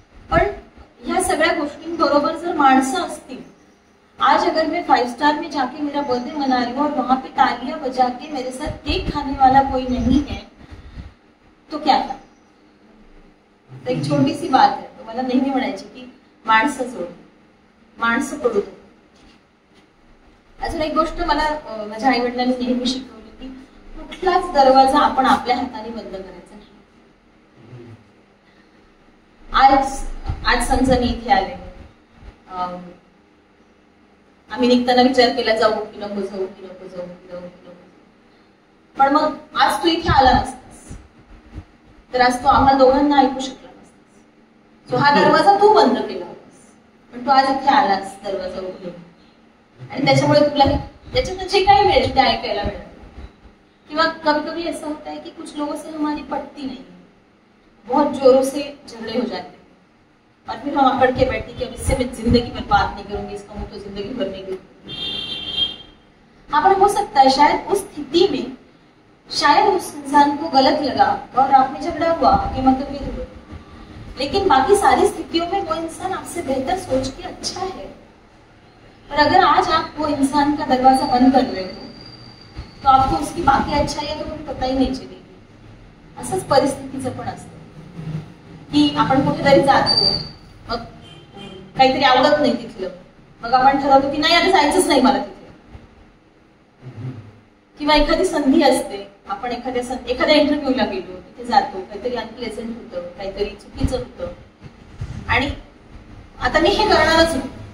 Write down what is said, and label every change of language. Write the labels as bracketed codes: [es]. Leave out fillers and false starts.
[mr] पण ह्या सगळ्या गोष्टींबरोबर जर माणसं असतील, [hi] आज अगर मैं 5 स्टार में जाके मेरा बर्थडे मना रही हूँ और वहां पे तालियां बजा के मेरे साथ केक खाने वाला कोई नहीं है, तो क्या था. तो एक छोटी सी बात है. [mr] तो मला नेहमी म्हणायची की माणसं जोड, माणसं पडू दे. अजून एक गोष्ट मला माझ्या आई वडिलांनी नेहमी शिकवली की कुठलाच दरवाजा आपण आपल्या हाताने बंद करायचा नाही. आज समजा मी इथे आले, आम्ही निघताना विचार केला जाऊ की नको जाऊ की नको जाऊ की नको की नको. पण मग आज तू इथे आला नसतास तर आज तू आम्हाला दोघांना ऐकू शकला नसतास. सो हा दरवाजा तू बंद केला होतास, पण तू आज इथे आलास दरवाजा उघडून, आणि त्याच्यामुळे तुला त्याच्यातून जे काही मिळेल ते ऐकायला मिळालं. किंवा [hi] कभी कभी ऐसा होता है कि कुछ लोगों से हमारी पटती नहीं, बहुत जोरों से झगड़े हो जाते हैं और फिर हम अकड़ के बैठे कि अब इससे मैं जिंदगी भर बात नहीं करूंगी, इसका मुंह तो जिंदगी भर नहीं करूंगी. हाँ, पर हो सकता है शायद उस स्थिति में शायद उस इंसान को गलत लगा और आप में झगड़ा हुआ, आपके मतभेद हुए, लेकिन बाकी सारी स्थितियों में वो इंसान आपसे बेहतर सोच के अच्छा है. पर अगर आज आप वो इंसान का दरवाजा बंद कर रहे हो तो आपको उसकी बाकी अच्छाई तो पता ही नाही चलेगी. [mr] असंच परिस्थितीचं पण असतं की आपण कुठेतरी जातो, मग काहीतरी आवडत नाही तिथलं, मग आपण ठरवतो की नाही आता जायचंच नाही मला तिथे. किंवा एखादी संधी असते, आपण एखाद्या इंटरव्ह्यूला गेलो, तिथे जातो, काहीतरी अनप्लेझंट होतं, काहीतरी चुकीचं होतं आणि आता मी हे करणारच नाही.